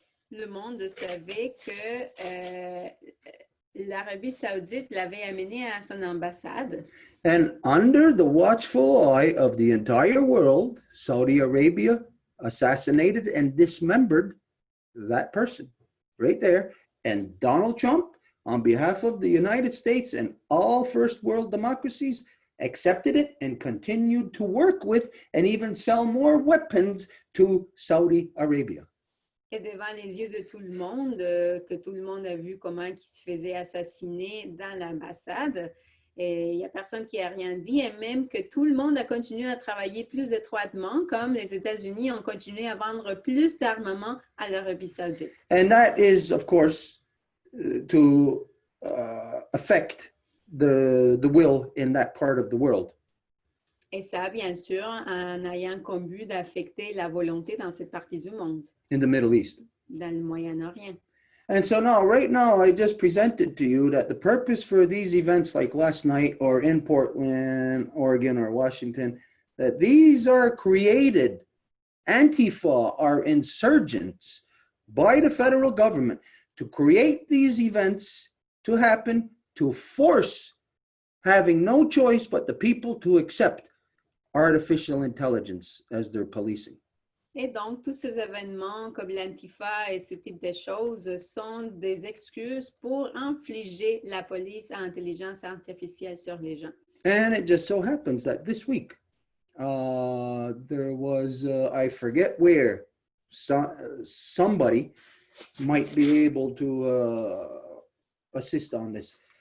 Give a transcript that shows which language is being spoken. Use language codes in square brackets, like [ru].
[fr] Le monde savait que l'Arabie saoudite l'avait amené à son ambassade. [en] And under the watchful eye of the entire world, Saudi Arabia assassinated and dismembered that person right there. And Donald Trump, on behalf of the United States and all first world democracies, accepted it and continued to work with and even sell more weapons to Saudi Arabia. [fr] Et devant les yeux de tout le monde, que tout le monde a vu comment il se faisait assassiner dans l'ambassade, et il n'y a personne qui a rien dit, et même que tout le monde a continué à travailler plus étroitement, comme les États-Unis ont continué à vendre plus d'armement à l'Arabie saoudite. [en] And that is, of course, to affect the will in that part of the world. [fr] Et ça, bien sûr, en ayant comme but d'affecter la volonté dans cette partie du monde, [en] In the Middle East. [fr] dans le Moyen-Orient. [en] And so right now, I just presented to you that the purpose for these events like last night or in Portland, Oregon, or Washington, that these are created, Antifa are insurgents by the federal government to create these events to happen, to force having no choice but the people to accept artificial intelligence as their policing. [fr] Et donc, tous ces événements comme l'Antifa et ce type de choses sont des excuses pour infliger la police à intelligence artificielle sur les gens. [en] And it just so happens that this week, there was, I forget where, somebody might be able to assist on this.